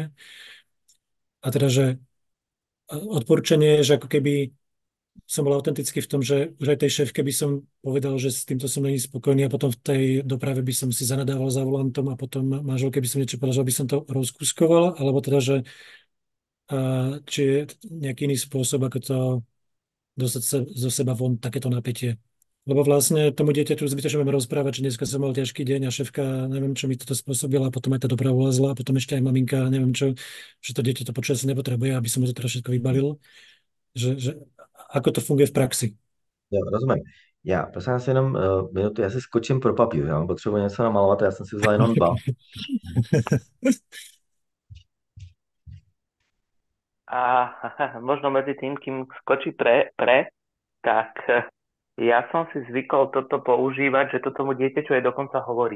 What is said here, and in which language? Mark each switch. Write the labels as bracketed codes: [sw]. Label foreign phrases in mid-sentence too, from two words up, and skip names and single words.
[sk] A teda, že odporúčanie je, že ako keby som bol autentický v tom, že už aj tej šéfke by som povedal, že s týmto som není spokojný a potom v tej doprave by som si zanadával za volantom a potom manželke by som niečo povedal, že by som to rozkúskoval, alebo teda, že či je nejaký iný spôsob, ako to dostať sa zo seba von, takéto napätie. Lebo vlastne tomu dieťaťu zbytočne budeme rozprávať, že dneska som mal ťažký deň a šéfka, neviem, čo mi toto spôsobila, a potom aj tá doprava ulazla a potom ešte aj maminka, neviem čo, že to dieťa to počas nepotrebuje, aby som mu to teraz všetko vybalil. Že ako to funguje v praxi. [cs] Jo, rozumím. Já prosím vás jenom minutu, já si skočím pro papír, já mám potřebuji něco namalovat, já jsem si vzal jenom 2. [sk] A možno medzi tým, kým skočí tak ja som si zvykol toto používať, že to tomu dieťaťu aj dokonca hovorím.